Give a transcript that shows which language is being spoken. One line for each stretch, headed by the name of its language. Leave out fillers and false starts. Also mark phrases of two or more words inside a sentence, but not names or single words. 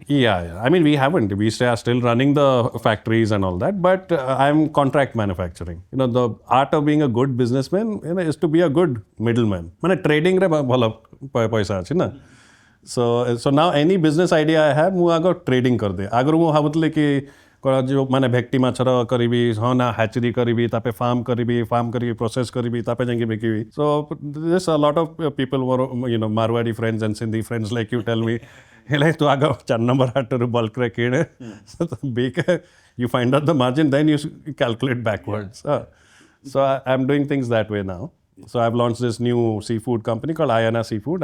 English: Yeah. I mean, we haven't. We are still running the factories and all that, but I'm contract manufacturing. The art of being a good businessman is to be a good middleman. Trading
Odia: ରେ ଭଲ ପଇସା ଅଛି ନା.
English: So now any business idea I have, I go trading
Hindi: कर दे.
Odia: ଅଗର ମୁ ହବୁଥିଲେ କି ଯୋ ମାନେ ଭେକଟି ମାଛର କରିବି ହନା ହେଚେରି କରିବି ତାପେ ଫାର୍ମ କରିବି ପ୍ରୋସେସ କରିବି ତାପେ ଜାଙ୍ଗି ବେକିବି
English: so there's a lot of people were Marwadi friends and Sindhi friends like you tell me like
Odia: ତୋ ଆଗ 4 ନମ୍ବର ହାତେର ବଲ୍କ ରେ କେଡେ
English: so big you find out the margin then you calculate backwards so I'm doing things that way now. So I've launched this new seafood company called Ayana Seafood.